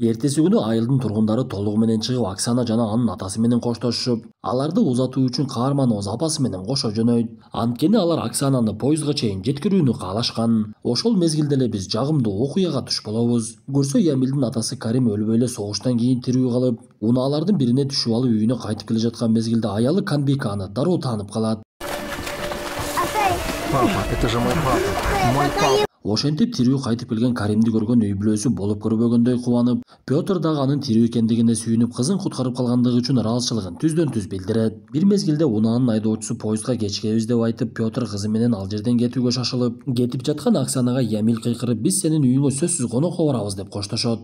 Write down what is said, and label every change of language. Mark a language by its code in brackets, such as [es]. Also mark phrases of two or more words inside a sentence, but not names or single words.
[ky] Эртеси күнү айылдын тургундары толугу менен чыгып Оксана жана анын атасы менен коштошушуп, аларды узатуу үчүн каарманыбыз апасы менен кошо жөнөйт. Анткени алар Оксананы поездга чейин жеткирүүнү каалашкан. Ошол мезгилде эле биз жагымдуу окуяга туш болобуз. Көрсө Ямилдин атасы Карим өлбөй эле согуштан кийин тирүү калып, унаалардын бирине түшүп алып үйүнө кайтып келе жаткан мезгилде аялы Канбика аны дароо таанып калат. [ru] Папа, это же мой папа. Мой папа. [ky] Ошентип тирүү кайтып келген Каримди көргөн үй бүлөсү болуп көрбөгөндөй кубанып, Петр дагы анын тирүү экендигине сүйүнүп, кызын куткарып калгандыгы үчүн ыраазычылыгын түздөн-түз билдирет. Бир мезгилде унаанын айдоочусу поездга кечикебиз деп айтып, Петр кызы менен ал жерден кетүүгө шашылып, кетип жаткан Оксанага Ямил кыйкырып, биз сенин үйүңө сөзсүз конокко барабыз деп коштошот.